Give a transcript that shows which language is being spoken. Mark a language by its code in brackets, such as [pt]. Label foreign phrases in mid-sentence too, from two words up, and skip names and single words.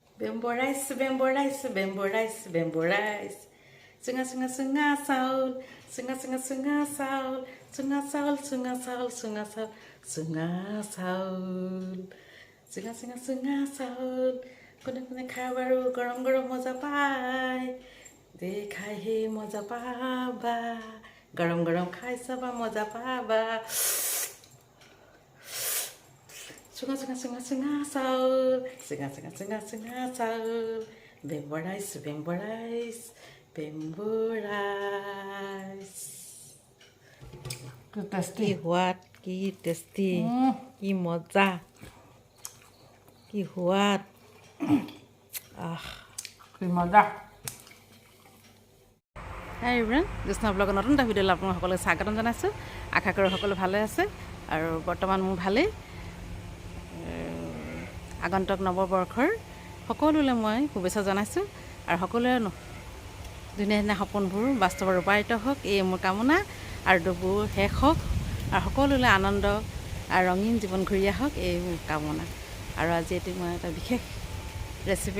[en] Bamboo rice, bamboo rice, bamboo rice, bamboo rice. [as] চুঙা চুঙা চুঙা চাউল, চুঙা চুঙা চুঙা চাউল, চুঙা চাউল, চুঙা চাউল, চুঙা চাউল, চুঙা চাউল. চুঙা চুঙা চুঙা চাউল. কোনে কোনে খাই বাৰু গৰম গৰম মজা পায় দেখাই হে মজা পাবা গৰম গৰম খাই চাবা মজা পাবা চুঙা চুঙা চুঙা চুঙা চাউল, চুঙা চুঙা চুঙা চুঙা চাউল. [en] Bamboo rice, bamboo rice, bamboo rice. tasty. [as] কি হুৱাত, কি tasty, কি মজা, কি হুৱাত. Mada. [en] Hi everyone, [as] Joshna vlog নতুন এটা ভিডিঅ' আপোনালোক সকলোকে স্বাগতম জনাইছোঁ আশা কৰোঁ সকলো ভালে আছে আৰু বৰ্তমান মোৰ ভালেই আগন্তুক নৱবৰ্ষৰ সকলোলৈ মই শুভেচ্ছা জনাইছোঁ আৰু সকলোৰে ধুনীয়া ধুনীয়া সপোনবোৰ বাস্তৱত ৰূপায়িত হওক এই মোৰ কামনা আৰু দুখবোৰ শেষ হওক আৰু সকলোলৈ আনন্দ আৰু ৰঙীন জীৱন ঘূৰি আহক এই মোৰ কামনা আৰু আজি এটি মই এটা বিশেষ ৰেচিপি